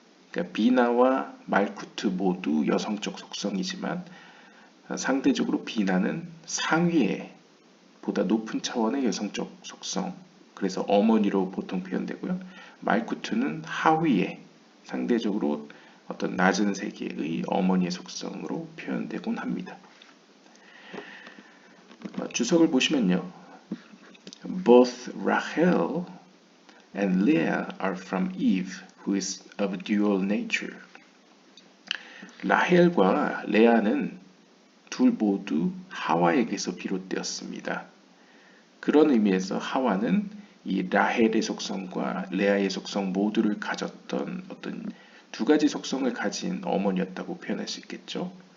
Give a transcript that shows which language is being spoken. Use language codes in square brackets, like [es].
[ko] 그러니까 비나와 말쿠트 모두 여성적 속성이지만 상대적으로 비나는 상위의 보다 높은 차원의 여성적 속성, 그래서 어머니로 보통 표현되고요. 말쿠트는 하위의 상대적으로 어떤 낮은 세계의 어머니의 속성으로 표현되곤 합니다. 주석을 보시면요. [en] Both Rachel and Leah are from Eve, who is of dual nature. [ko] 라헬과 레아는 둘 모두 하와에게서 비롯되었습니다. 그런 의미에서 하와는 이 라헬의 속성과 레아의 속성 모두를 가졌던 어떤 두 가지 속성을 가진 어머니였다고 표현할 수 있겠죠.